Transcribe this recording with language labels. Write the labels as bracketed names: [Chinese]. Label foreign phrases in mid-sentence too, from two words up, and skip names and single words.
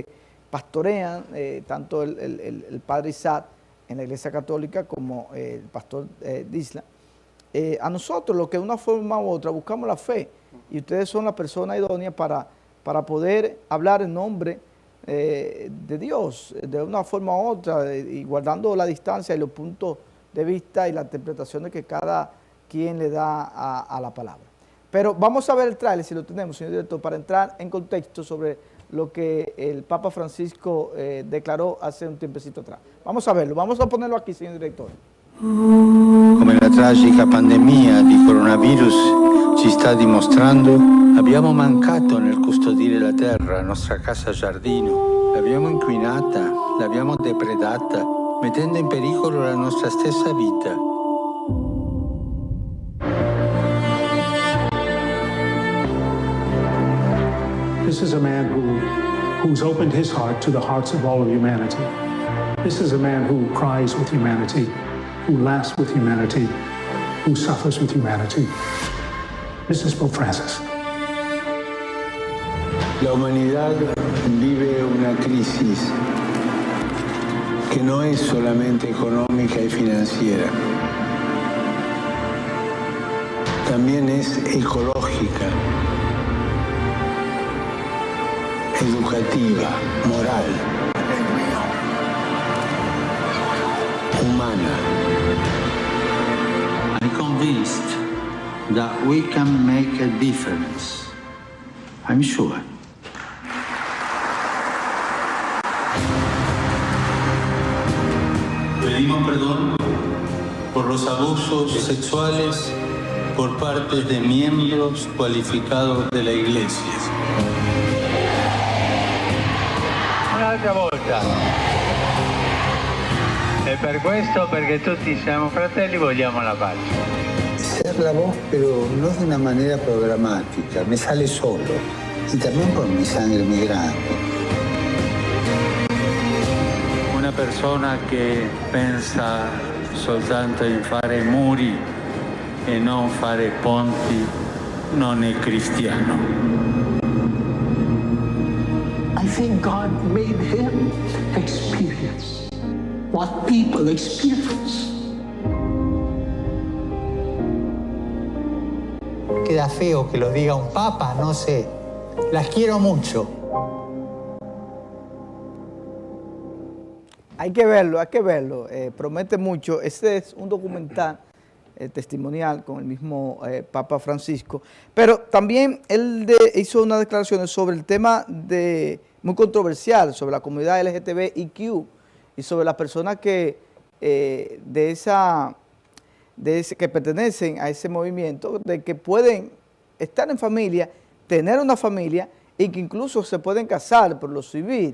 [Spanish] pastorean, tanto el padre Isaac en la Iglesia Católica como el pastor Disla, a nosotros, los que de una forma u otra buscamos la fe, y ustedes son la persona idónea para poder hablar en nombre de Dios, de una forma u otra, y guardando la distancia y los puntos de vista y las interpretaciones que cada quien le da a la palabra. Pero vamos a ver el tráiler, si lo tenemos, señor director, para entrar en contexto sobre lo que el Papa Francisco declaró hace un tiempecito atrás. Vamos a verlo, vamos a ponerlo aquí, señor director. [Italian] Come la tragica pandemia di coronavirus ci sta dimostrando, abbiamo mancato nel custodire la terra, la nostra casa giardino. L'abbiamo inquinata, l'abbiamo depredata, mettendo in pericolo la nostra stessa vita. [English] This is a man who's opened his heart to the hearts of all of humanity. This is a man who cries with humanity, who laughs with humanity, who suffers with humanity. This is Pope Francis. [Spanish] La humanidad vive una crisis que no es solamente económica y financiera, también es ecológica, educativa, moral, humana. [English] I'm convinced that we can make a difference. I'm sure. [Spanish] Pedimos perdón por los abusos sexuales por parte de miembros cualificados de la Iglesia. [Italian] Un'altra volta. E per questo, perché tutti siamo fratelli, vogliamo la pace. [Spanish] Ser la voz, pero no de una manera programática, me sale solo. Y también por mi sangre migrante. [Italian] Una persona che pensa soltanto in fare muri e non fare ponti non è cristiano. [English] I think God made him experience what people experience. [Spanish] Queda feo que lo diga un papa, no sé. Las quiero mucho. Hay que verlo, promete mucho. Este es un documental testimonial con el mismo Papa Francisco, pero también él hizo unas declaraciones sobre el tema muy controversial, sobre la comunidad LGTBIQ y sobre las personas que, que pertenecen a ese movimiento, de que pueden estar en familia, tener una familia y que incluso se pueden casar por lo civil.